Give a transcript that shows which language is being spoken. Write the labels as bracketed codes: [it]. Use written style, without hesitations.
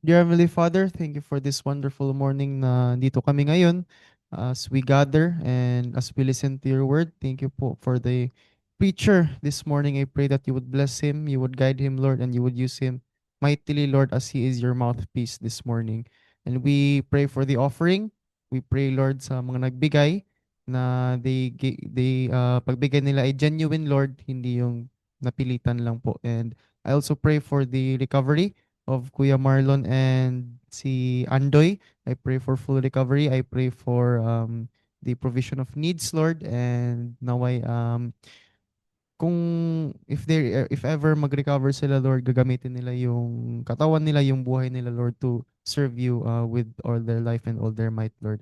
[en] Dear Heavenly Father, thank you for this wonderful morning [tl] na dito kami ngayon [en] as we gather and as we listen to your word. Thank you po for the preacher this morning. I pray that you would bless him, you would guide him, Lord, and you would use him mightily, Lord, as he is your mouthpiece this morning. And we pray for the offering. We pray, Lord, [tl] sa mga nagbigay na pagbigay nila ay genuine, Lord, hindi yung napilitan lang po. [en] And I also pray for the recovery of Kuya Marlon and si Andoy. I pray for full recovery. I pray for the provision of needs, Lord, and naway kung if ever mag-recover sila, Lord, gagamitin nila yung katawan nila, yung buhay nila, Lord, to serve you with all their life and all their might, Lord.